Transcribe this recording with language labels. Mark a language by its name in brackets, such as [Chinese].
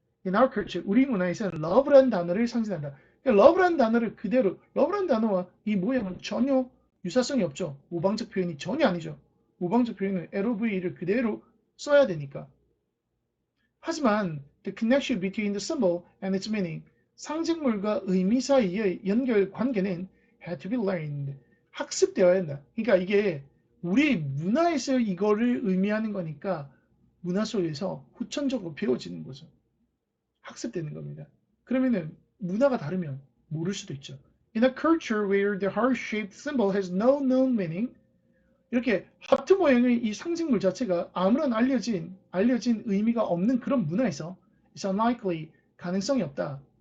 [English] In our culture, [Korean] 우리 문화에서는 love라는 단어를 상징한다. 그러니까 love라는 단어를 그대로, love라는 단어와 이 모양은 전혀 유사성이 없죠. 모방적 표현이 전혀 아니죠. 모방적 표현은 LOV를 그대로 써야 되니까. 하지만 [English] the connection between the symbol and its meaning, [Korean] 상징물과 의미 사이의 연결 관계는 [English] had to be learned. [Korean] 학습되어야 한다. 그러니까 이게 우리 문화에서 이거를 의미하는 거니까 문화 속에서 후천적으로 배워지는 거죠. 학습되는 겁니다. 그러면은 문화가 다르면 모를 수도 있죠. [English] In a culture where the heart-shaped symbol has no known meaning, [Korean] 이렇게 하트 모양의 이 상징물 자체가 아무런 알려진 의미가 없는 그런 문화에서 [English] it's unlikely, [Korean] 가능성이 없다.